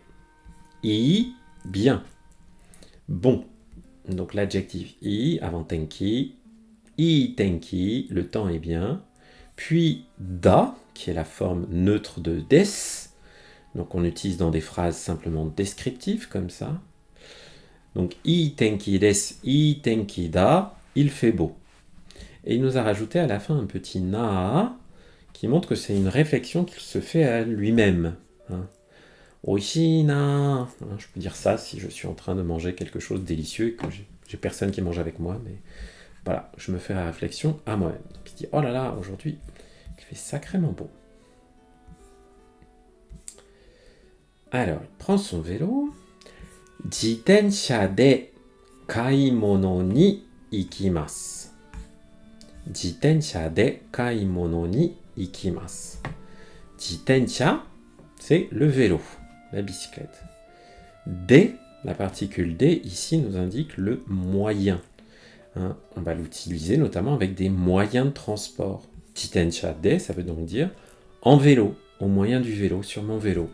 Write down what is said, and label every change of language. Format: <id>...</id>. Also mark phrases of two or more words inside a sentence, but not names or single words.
<fr>Ii, bien. Bon. Donc l'adjectif i avant tenki.</fr> <ja>いい天気,</ja> <fr>le temps est bien. Puis da, qui est la forme neutre de des. Donc on utilise dans des phrases simplement descriptives comme ça. Donc</fr> <ja>いい天気です, いい天気だ,</ja> <fr>il fait beau. Et il nous a rajouté à la fin un petit na qui montre que c'est une réflexion qu'il se fait à lui-même.</fr> <ja>美味しいな.</ja> <fr>Je peux dire ça si je suis en train de manger quelque chose de délicieux et que j'ai personne qui mange avec moi, mais voilà, je me fais la réflexion à moi-même. Donc il se dit oh là là, aujourd'hui il fait sacrément beau. Alors, il prend son vélo.</fr> <ja>自転車で買い物に行きます. 自転車で買い物に行きます.</ja> <fr>Jitensha, c'est le vélo, la bicyclette. De, la particule D, ici nous indique le moyen. On va l'utiliser notamment avec des moyens de transport.</fr> <ja>自転車で,</ja> <fr>ça veut donc dire en vélo, au moyen du vélo, sur mon vélo.</fr>